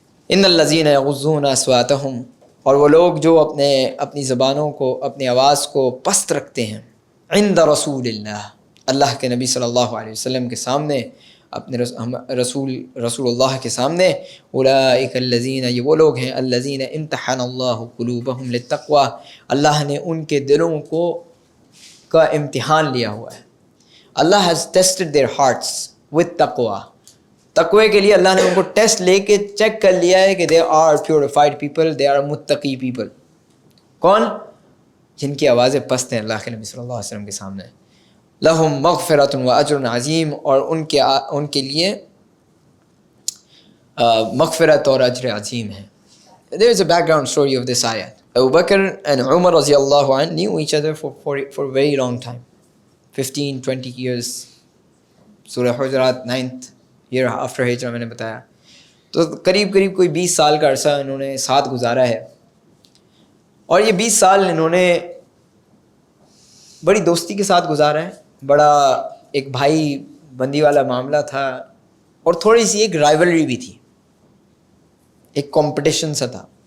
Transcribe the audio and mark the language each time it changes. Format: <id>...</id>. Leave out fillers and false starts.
<ar>ان الذین یغضون اصواتہم،</ar> <ur>اور وہ لوگ جو اپنی زبانوں کو، اپنی آواز کو پست رکھتے ہیں،</ur> <ar>عند رسول اللہ،</ar> <ur>اللہ کے نبی صلی اللہ علیہ وسلم کے سامنے، اپنے رسول اللہ کے سامنے.</ur> <ar>اولئک الذین،</ar> <ur>یہ وہ لوگ ہیں،</ur> <ar>الذین امتحن اللہ قلوبہم للتقوی،</ar> <ur>اللہ نے ان کے دلوں کا امتحان لیا ہوا ہے.</ur> <en>Allah has tested their hearts with taqwa.</en> <ur>تقوی کے لیے اللہ نے ان کو ٹیسٹ لے کے چیک کر لیا ہے کہ</ur> <en>they are purified people, they are</en> <ur>متقی people. کون؟ جن کی آوازیں پست ہیں اللہ کے نبی صلی اللہ علیہ وسلم کے سامنے.</ur> <ar>لہم مغفرۃ و اجر عظیم،</ar> <ur>اور ان کے لیے مغفرت اور اجر عظیم ہے.</ur> <en>There is a background story of this ayat. Abu Bakr and Umar radiallahu anh knew each other for a very long time, 15-20 years.</en> <ur>سورہ حجرات</ur> <en>9th year after</en> <ur>ہجرہ میں نے بتایا. تو قریب کوئی 20 سال کا عرصہ انہوں نے ساتھ گزارا ہے، اور یہ 20 سال انہوں نے بڑی دوستی کے ساتھ گزارا ہے. بڑا ایک بھائی بندی والا معاملہ تھا، اور تھوڑی سی ایک رائیولری بھی تھی، ایک کمپٹیشن سا تھا.</ur>